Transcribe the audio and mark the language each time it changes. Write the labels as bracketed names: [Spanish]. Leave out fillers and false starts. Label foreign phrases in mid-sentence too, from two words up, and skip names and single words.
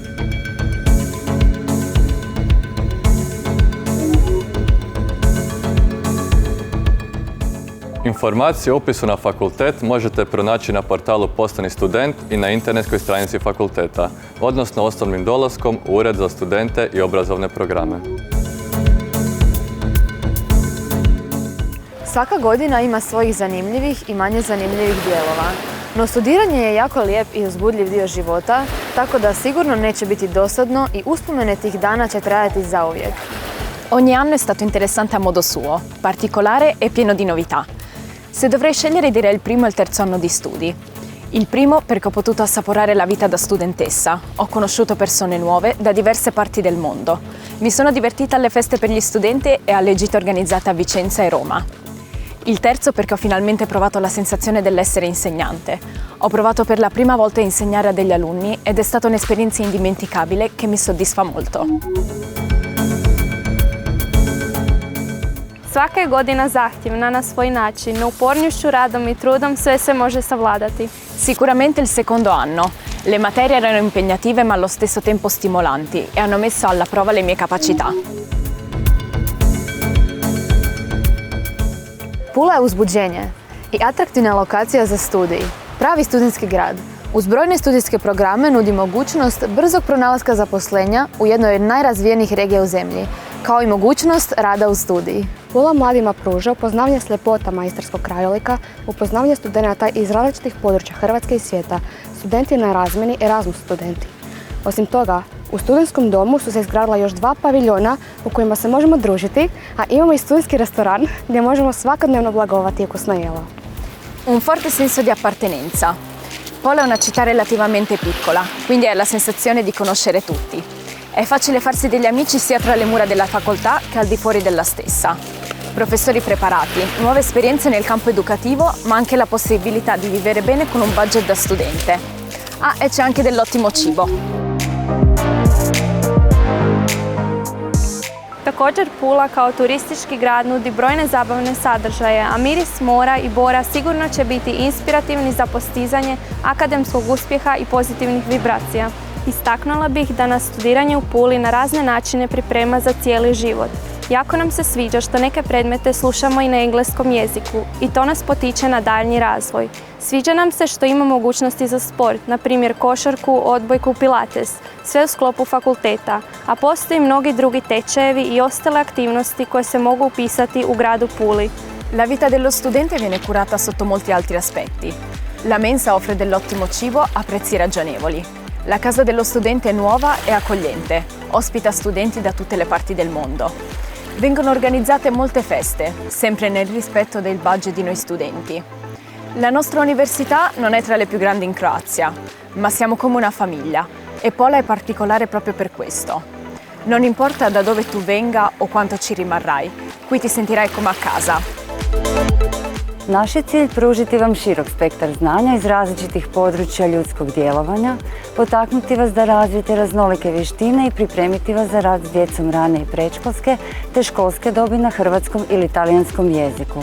[Croatian] Informacije o upisu na fakultet možete pronaći na portalu Postani student i na internetskoj stranici fakulteta, odnosno osobnim dolaskom u Ured za studente i obrazovne programe. Svaka godina ima svojih zanimljivih i manje zanimljivih dijelova. No studiranje je jako lijep i uzbudljiv dio života, tako da sigurno neće biti dosadno i uspomene tih dana će trajati zauvijek. [Italian] Ogni anno è stato interessante a modo suo, particolare e pieno di novità. Se dovrei scegliere direi il primo e il terzo anno di studi. Il primo perché ho potuto assaporare la vita da studentessa. Ho conosciuto persone nuove da diverse parti del mondo. Mi sono divertita alle feste per gli studenti e alle gite organizzate a Vicenza e Roma. Il terzo perché ho finalmente provato la sensazione dell'essere insegnante. Ho provato per la prima volta a insegnare a degli alunni ed è stata un'esperienza indimenticabile che mi soddisfa molto. [Croatian] Svaka je godina zahtjevna na svoj način, no upornošću, radom i trudom sve se može savladati. [Italian] Sicuramente il secondo anno. Le materie erano impegnative ma allo stesso tempo stimolanti e hanno messo alla prova le mie capacità. [Croatian] Pula je uzbuđenje i atraktivna lokacija za studij. Pravi studentski grad. Uz brojne studijske programe nudi mogućnost brzog pronalaska zaposlenja u jednoj od najrazvijenijih regija u zemlji, kao i mogućnost rada u studiji. Pula mladima pruža upoznavanje s ljepotama istarskog krajolika, upoznavanje studenata iz različitih područja Hrvatske i svijeta, studenti na razmjeni Erasmus studenti. Osim toga, u studentskom domu su se izgradila još 2 paviljona u kojima se možemo družiti, a imamo i studentski restoran gdje možemo svakodnevno blagovati ukusna jela. [Italian] Un forte senso di appartenenza. Pola è una città relativamente piccola, quindi hai la sensazione di conoscere tutti. È facile farsi degli amici sia tra le mura della facoltà che al di fuori della stessa. Professori preparati, nuove esperienze nel campo educativo, ma anche la possibilità di vivere bene con un budget da studente. Ah, e c'è anche dell'ottimo cibo. [Croatian] Također Pula kao turistički grad nudi brojne zabavne sadržaje, a miris mora i bora sigurno će biti inspirativni za postizanje akademskog uspjeha i pozitivnih vibracija. Istaknula bih da nas studiranje u Puli na razne načine priprema za cijeli život. Jako nam se sviđa što neke predmete slušamo i na engleskom jeziku i to nas potiče na daljnji razvoj. Sviđa nam se što ima mogućnosti za sport, na primjer košarku, odbojku, pilates, sve u sklopu fakulteta, a postoji mnogi drugi tečajevi i ostale aktivnosti koje se mogu upisati u gradu Puli. [Italian] La vita dello studente viene curata sotto molti altri aspetti. La mensa offre dell'ottimo cibo a prezzi ragionevoli. La casa dello studente è nuova e accogliente, ospita studenti da tutte le parti del mondo. Vengono organizzate molte feste, sempre nel rispetto del budget di noi studenti. La nostra università non è tra le più grandi in Croazia, ma siamo come una famiglia e Pola è particolare proprio per questo. Non importa da dove tu venga o quanto ci rimarrai, qui ti sentirai come a casa. [Croatian] Naš je cilj pružiti vam širok spektar znanja iz različitih područja ljudskog djelovanja, potaknuti vas da razvijete raznolike vještine i pripremiti vas za rad s djecom rane i predškolske te školske dobi na hrvatskom ili talijanskom jeziku.